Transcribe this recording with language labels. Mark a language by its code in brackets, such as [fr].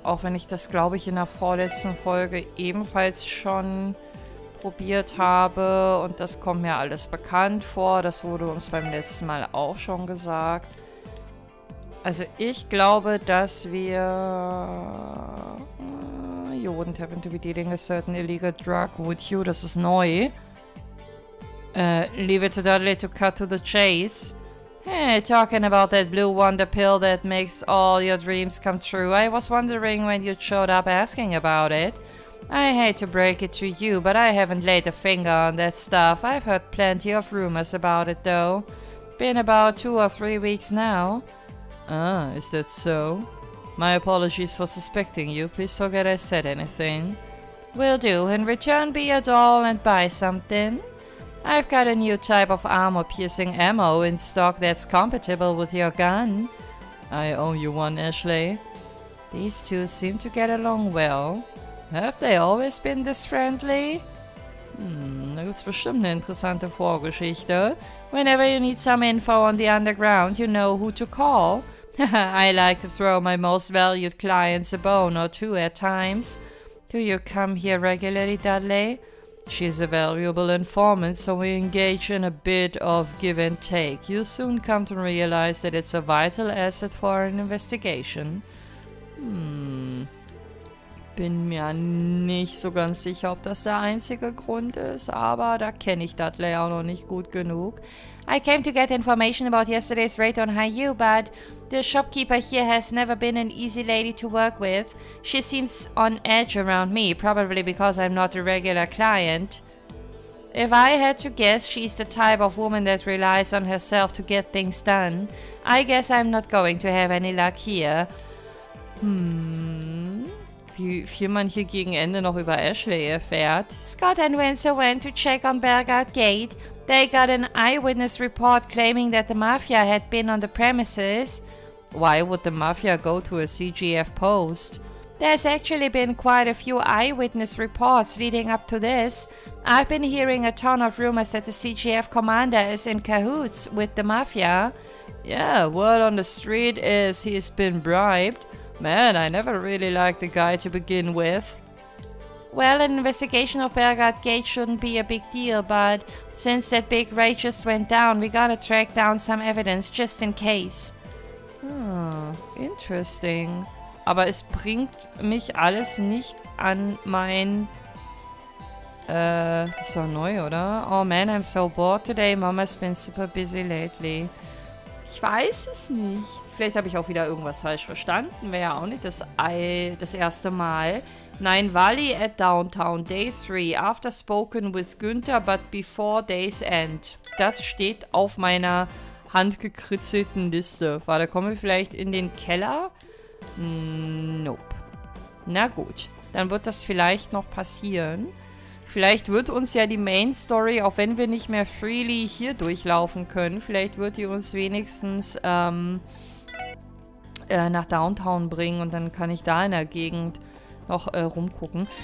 [de] Auch wenn ich das, glaube ich, in der vorletzten Folge ebenfalls schon probiert habe. Und das kommt mir alles bekannt vor. Das wurde uns beim letzten Mal auch schon gesagt. Also ich glaube, dass wir... [en] You wouldn't happen to be dealing a certain illegal drug, would you? [de] Das ist neu. [en] Leave it to Dudley to cut to the chase. Hey, talking about that blue wonder pill that makes all your dreams come true. I was wondering when you showed up asking about it. I hate to break it to you, but I haven't laid a finger on that stuff. I've heard plenty of rumors about it, though. Been about 2 or 3 weeks now. Ah, is that so? My apologies for suspecting you. Please forget I said anything. Will do. In return, be a doll and buy something. I've got a new type of armor-piercing ammo in stock that's compatible with your gun. I owe you one, Ashley. These two seem to get along well. Have they always been this friendly? [de] Da gibt's bestimmt eine interessante Vorgeschichte. [en] Whenever you need some info on the underground, you know who to call. I like to throw my most valued clients a bone or two at times. Do you come here regularly, Dudley? She's a valuable informant, so we engage in a bit of give and take. You soon come to realize that it's a vital asset for an investigation. [de] Bin mir nicht so ganz sicher, ob das der einzige Grund ist, aber da kenne ich Dudley auch noch nicht gut genug. [en] I came to get information about yesterday's raid on HIER, but the shopkeeper here has never been an easy lady to work with. She seems on edge around me, probably because I'm not a regular client. If I had to guess, she's the type of woman that relies on herself to get things done. I guess I'm not going to have any luck here. [de] Wie viel man hier gegen Ende noch über Ashley erfährt. [en] Scott and Winsor went to check on Belgard Gate. They got an eyewitness report claiming that the Mafia had been on the premises. Why would the Mafia go to a CGF post? There's actually been quite a few eyewitness reports leading up to this. I've been hearing a ton of rumors that the CGF commander is in cahoots with the Mafia. Yeah, word on the street is he's been bribed. Man, I never really liked the guy to begin with. Well, an investigation of Belgard Gate shouldn't be a big deal, but since that big raid just went down, we gotta track down some evidence just in case. Interesting. [de] Aber es bringt mich alles nicht an mein... das war neu, oder? [en] Oh man, I'm so bored today. Mama's been super busy lately. [de] Ich weiß es nicht. Vielleicht habe ich auch wieder irgendwas falsch verstanden. Wäre ja auch nicht das erste Mal. [en] Nein, Wally at Downtown, Day 3. After spoken with Günther, but before day's end. [de] Das steht auf meiner handgekritzelten Liste. Warte, kommen wir vielleicht in den Keller? Nope. Na gut, dann wird das vielleicht noch passieren. Vielleicht wird uns ja die Main Story, auch wenn wir nicht mehr freely hier durchlaufen können, vielleicht wird die uns wenigstens nach Downtown bringen und dann kann ich da in der Gegend noch rumgucken.